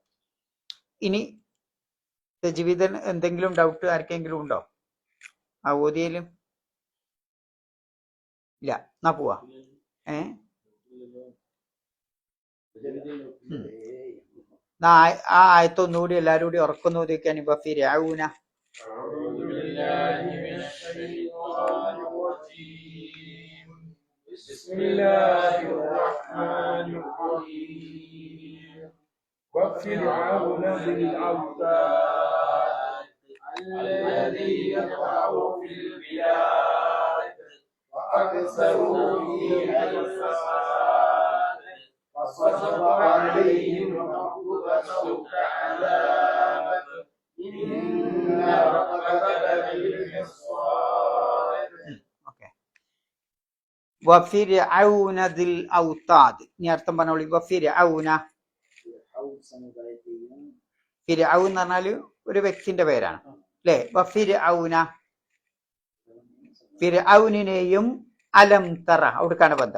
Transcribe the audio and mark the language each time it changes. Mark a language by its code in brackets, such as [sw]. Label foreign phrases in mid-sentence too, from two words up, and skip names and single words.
[ml] ഇനി തജ്വീദിൽ എന്തെങ്കിലും ഡൗട്ട് ആർക്കെങ്കിലും ഉണ്ടോ? ആ ഓതിയയിലും ഇല്ല. എന്നാ പോവാ. ആ ആയത്തൊന്നുകൂടി എല്ലാരും കൂടി ഉറക്കൊന്നു ഓതിക്കാൻ. ഇപ്പൊ ഫിർഔന [ar] وفرعون ذي الأوتاد الذين طغوا في البلاد فأكثروا فيها الفساد فصب عليهم ربك سوط عذاب إن ربك لبالمرصاد. وفرعون ذي الأوتاد. [ml] ഇനി അർത്ഥം പറഞ്ഞോളി. വഫിർഔന, ഫിർഔൻ എന്ന് പറഞ്ഞാല് ഒരു വ്യക്തിന്റെ പേരാണ് അല്ലെ? വഫിർഔന, ഫിർഔനിനെയും [ar] ألم تر, [ml] അവിടേക്കാണ് ബന്ധം.